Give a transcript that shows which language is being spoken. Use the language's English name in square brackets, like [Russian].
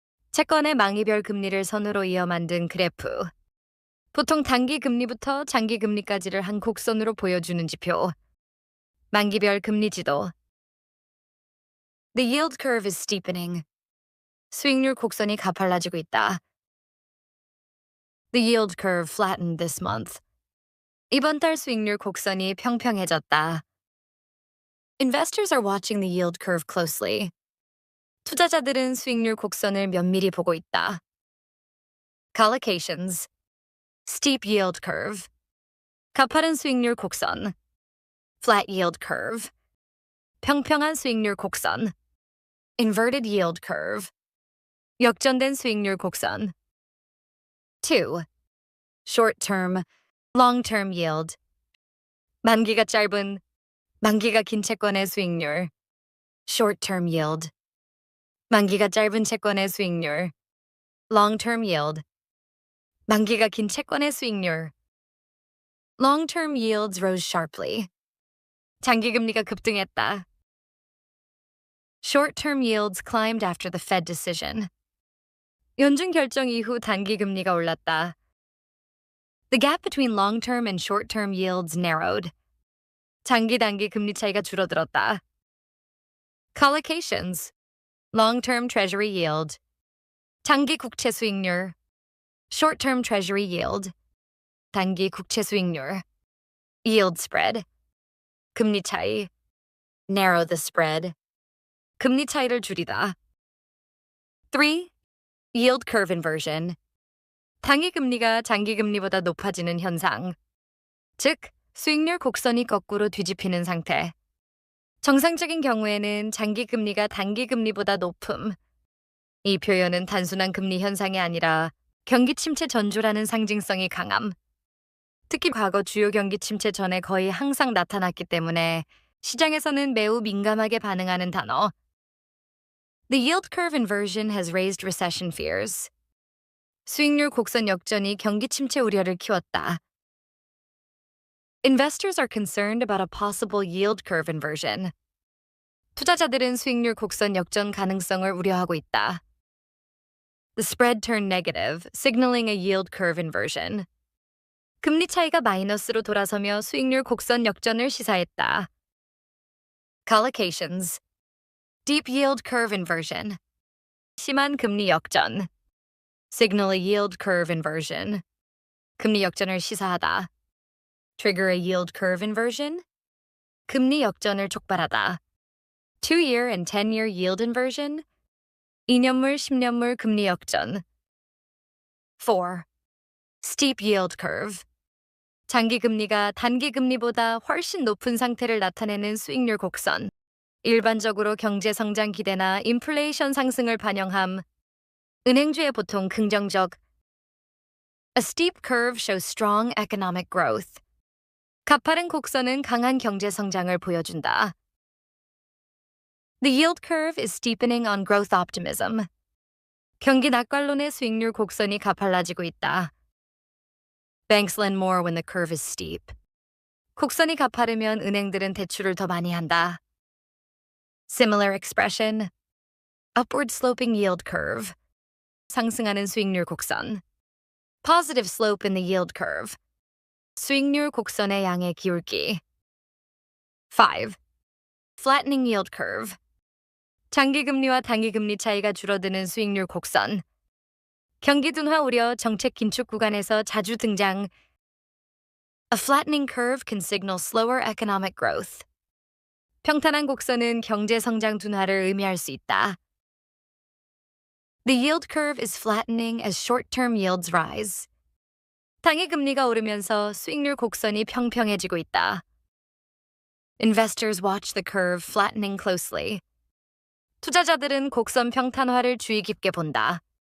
[Korean] 채권의 망이별 금리를 선으로 이어 만든 그래프. 보통 단기 금리부터 장기 금리까지를 한 곡선으로 보여주는 지표. 만기별 금리 지도. [English] The yield curve is steepening. [Korean] 수익률 곡선이 가팔라지고 있다. [English] The yield curve flattened this month. [Korean] 이번 달 수익률 곡선이 평평해졌다. [English] Investors are watching the yield curve closely. [Korean] 투자자들은 수익률 곡선을 면밀히 보고 있다. [English] Collocations. Steep yield curve. [Korean] 가파른 수익률 곡선. [English] Flat yield curve. [Korean] 평평한 수익률 곡선. [English] Inverted yield curve. [Korean] 역전된 수익률 곡선. [English] 2. Short-term, long-term yield. [Korean] 만기가 짧은, 만기가 긴 채권의 수익률. [English] Short-term yield. [Korean] 만기가 짧은 채권의 수익률. [English] Long-term yield. [Korean] 만기가 긴 채권의 수익률. [English] Long-term yields rose sharply. [Korean] 장기 금리가 급등했다. [English] Short-term yields climbed after the Fed decision. [Korean] 연준 결정 이후 단기 금리가 올랐다. [English] The gap between long-term and short-term yields narrowed. [Korean] 장기 단기 금리 차이가 줄어들었다. [English] Collocations. Long-term treasury yield. [Korean] 장기 국채 수익률. [English] Short-term treasury yield. [Korean] 단기 국채 수익률. [English] Yield spread. [Korean] 금리 차이. [English] Narrow the spread. [Korean] 금리 차이를 줄이다. [English] 3. Yield curve inversion. [Korean] 단기 금리가 장기 금리보다 높아지는 현상. 즉, 수익률 곡선이 거꾸로 뒤집히는 상태. 정상적인 경우에는 장기 금리가 단기 금리보다 높음. 이 표현은 단순한 금리 현상이 아니라 경기 침체 전조라는 상징성이 강함. 특히 과거 주요 경기 침체 전에 거의 항상 나타났기 때문에 시장에서는 매우 민감하게 반응하는 단어. [English] The yield curve inversion has raised recession fears. [Korean] 수익률 곡선 역전이 경기 침체 우려를 키웠다. [English] Investors are concerned about a possible yield curve inversion. [Korean] 투자자들은 수익률 곡선 역전 가능성을 우려하고 있다. [English] The spread turned negative, signaling a yield curve inversion. [Korean] 금리 차이가 마이너스로 돌아서며 수익률 곡선 역전을 시사했다. [English] Collocations. Deep yield curve inversion. [Korean] 심한 금리 역전. [English] Signal a yield curve inversion. [Korean] 금리 역전을 시사하다. [English] Trigger a yield curve inversion. [Korean] 금리 역전을 촉발하다. [English] 2-year and 10-year yield inversion. [Korean] 2년물, 10년물 금리 역전. 4. [English] Steep yield curve. [Korean] 장기 금리가 단기 금리보다 훨씬 높은 상태를 나타내는 수익률 곡선. 일반적으로 경제 성장 기대나 인플레이션 상승을 반영함. 은행주에 보통 긍정적. [English] A steep curve shows strong economic growth. [Korean] 가파른 곡선은 강한 경제 성장을 보여준다. [English] The yield curve is steepening on growth optimism. [Korean] 경기 낙관론의 수익률 곡선이 가팔라지고 있다. [English] Banks lend more when the curve is steep. [Korean] 곡선이 가파르면 은행들은 대출을 더 많이 한다. [English] Similar expression. Upward sloping yield curve. [Korean] 상승하는 수익률 곡선. [English] Positive slope in the yield curve. [Korean] 수익률 곡선의 양의 기울기. [English] 5. Flattening yield curve. [Korean] 장기 금리와 단기 금리 차이가 줄어드는 수익률 곡선. 경기 둔화 우려 정책 긴축 구간에서 자주 등장. [English] A flattening curve can signal slower economic growth. [Korean] 평탄한 곡선은 경제 성장 둔화를 의미할 수 있다. [English] The yield curve is flattening as short-term yields rise. [Korean] 단기 금리가 오르면서 수익률 곡선이 평평해지고 있다. [English] Investors watch the curve flattening closely. [Korean] 투자자들은 곡선 평탄화를 주의 깊게 본다.